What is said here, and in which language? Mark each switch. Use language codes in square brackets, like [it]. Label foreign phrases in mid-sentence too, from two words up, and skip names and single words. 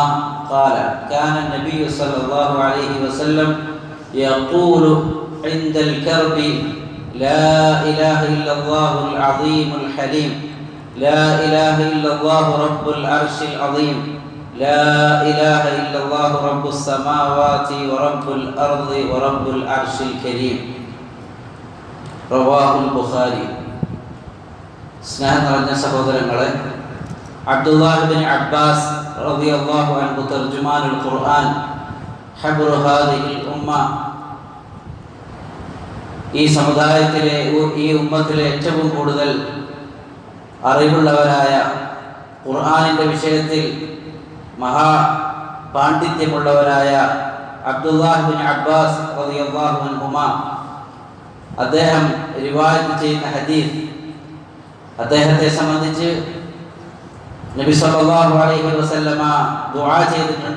[ar] قال كان النبي صلى الله عليه وسلم يقول عند الكرب لا إله إلا الله العظيم الحليم لا إله إلا الله رب العرش العظيم لا إله إلا الله رب السماوات ورب الأرض ورب العرش الكريم رواه البخاري. [ml] സ്നേഹം നിറഞ്ഞ സഹോദരങ്ങളെ, അബ്ദുല്ലാഹ് ബിൻ അബ്ബാസ് [ar] رضي الله عنه ترجمان القرآن حبر هذه الأمة, [ml] ഈ സമുദായത്തിലെ ഈ ഉമ്മത്തിലെ ഏറ്റവും കൂടുതൽ അറിവുള്ളവരായ, ഖുർആനിൻ്റെ വിഷയത്തിൽ മഹാപാണ്ഡിത്യമുള്ളവരായ അബ്ദുല്ലാഹ് ബിൻ അബ്ബാസ് [ar] رضي الله عنهما [ml] അദ്ദേഹം റിവായത്ത് ചെയ്യുന്ന ഹദീസ്, അദ്ദേഹത്തെ സംബന്ധിച്ച് നബി [ar] صلى الله عليه وسلم [ml] ദുആ ചെയ്തിട്ടുണ്ട്.